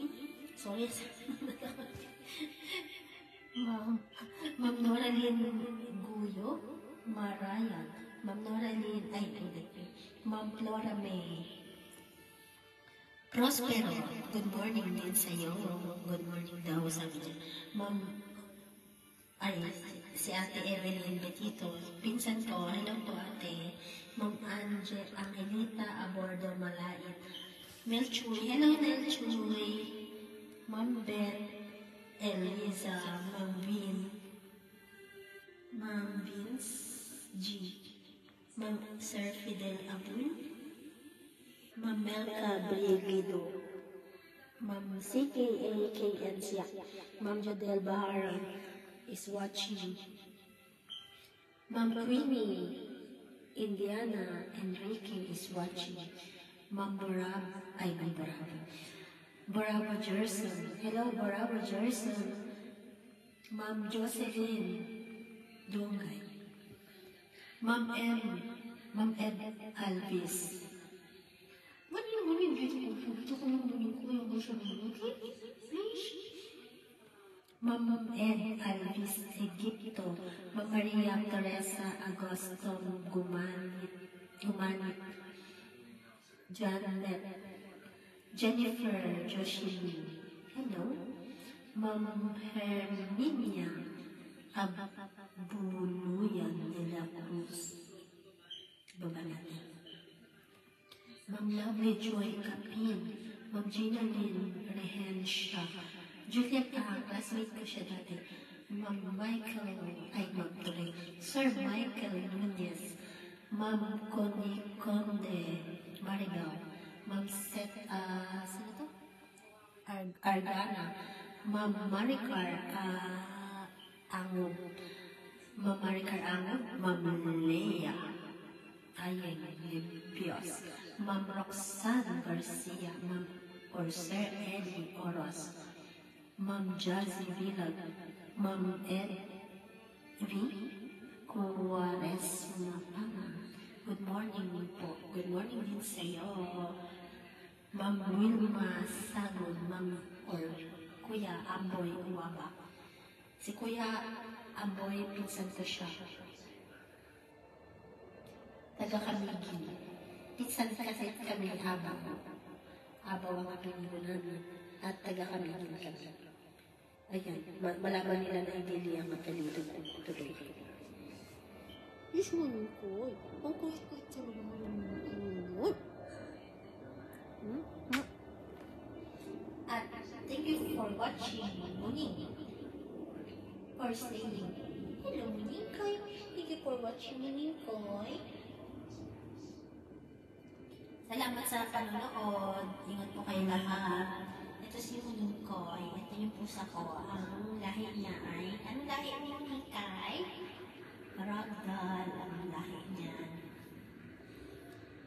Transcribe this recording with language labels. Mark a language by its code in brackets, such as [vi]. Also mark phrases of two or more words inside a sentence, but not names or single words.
[tl] Sorry, Ma'am Nora Lynn Guyo, Marayan, Ma'am Nora Lynn, ay, Ma'am Flora May Prospero, [en] good morning [tl] din sa'yo. [en] Good morning [tl] daw, sabi niya. Ma'am, ay, si Ate Evelyn Betito, pinsan ko, hello po ate. Ma'am Angelita Abordo Malait. Melchuy, hello Melchuy. Ma'am Beth Eliza, Ma'am Vince G. Ma'am Sir Fidel Abun. Ma'am Melka Briegido. Ma'am CKA KN Siak. [en] Ma'am Jodel Bahara is watching. Ma'am Queenie Indiana Enrique is watching. [tl] Ma'am Borabo Jerson. Hello, Borabo Jerson. Ma'am Jocelyn Dungay. Ma'am Ed Alvis. Ba't naman yung dito ko? Dito ko naman ko yung gusto mo. Please. Ma'am Ed Alvis Egipto. Ma'am Maria Teresa Agosto Gumanit. Janet. Jennifer Joshini. Hello. Ma'am Herminia Abuluyan de la Cruz. Baba natin. Ma'am Lovely Joy Capin, Ma'am Gina Lynn Rehencia, Juliet classmate ko siya dati, Ma'am Michael, Sir Michael Nunez, Ma'am Conde Marigal, Ma'am Seth, sino to? Ardana, Ma'am Maricar Angub, Ma'am Maricar Angub, Ma'am Leia Ayen Limpios, Ma'am Roxanne Garcia, Ma'am or Sir Eddie Oros, Ma'am Jazzy Villag, Ma'am Ed V. Cuares Mapanga. [en] Good morning [tl] po. [en] Good morning [tl] din sa iyo. Ma'am Wilma Sagon, Ma'am or Kuya Amboy Uwaba. Si Kuya Amboy, pinsan ko siya. Taga-Kamigin. Pinsan kasi kami habang ang apelido namin at taga-Kamigin kami. Ayan, malaman nila na hindi ang apelido ko tuloy. Yes, Manikoy. Ang kulit-kulit sa mga Manikoy. [en] At thank you for watching Muning. For staying. Hello, Muningkoy. Thank you for watching Muningkoy. [tl] Salamat sa panonood. Ingat po kayo lahat. Ito si Muningkoy. Ito yung pusa ko. Ang lahi niya ay, anong lahi ni Muningkay? Ragdoll ang lahi niya. Makulit yan.